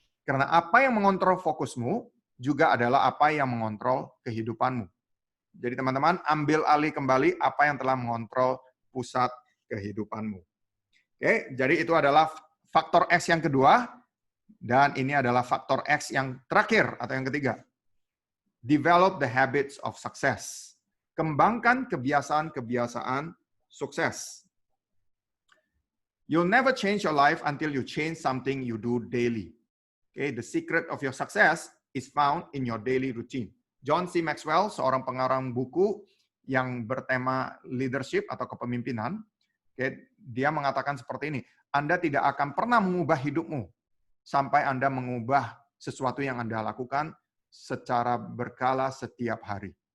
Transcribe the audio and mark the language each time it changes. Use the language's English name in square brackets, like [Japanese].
[Indonesian] Karena apa yang mengontrol fokusmu juga adalah apa yang mengontrol kehidupanmu. Jadi teman-teman, ambil alih kembali apa yang telah mengontrol pusat kehidupanmu. Jadi itu adalah faktor X yang kedua, dan ini adalah faktor X yang terakhir atau yang ketiga. [English] Develop the habits of success. [Indonesian] Kembangkan kebiasaan-kebiasaan sukses. [English] You'll never change your life until you change something you do daily. The secret of your success is found in your daily routine. John C. [Indonesian] Maxwell, seorang pengarang buku yang bertema leadership atau kepemimpinan, dia mengatakan seperti ini, Anda tidak akan pernah mengubah hidupmu sampai Anda mengubah sesuatu yang Anda lakukan secara berkala setiap hari.